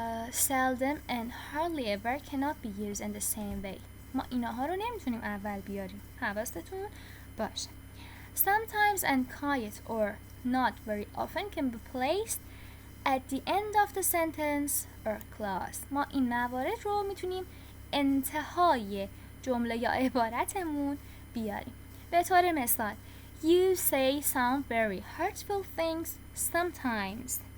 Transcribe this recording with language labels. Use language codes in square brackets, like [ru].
[en] Seldom and hardly ever cannot be used in the same way. [fa] ما ایناها رو نمیتونیم اول بیاریم. حواستون باشه. [en] Sometimes and quiet or not very often can be placed at the end of the sentence or clause. [fa] ما این موارد رو میتونیم انتهای جمله یا عبارتمون بیاریم. به طور مثال [en] You say some very hurtful things sometimes.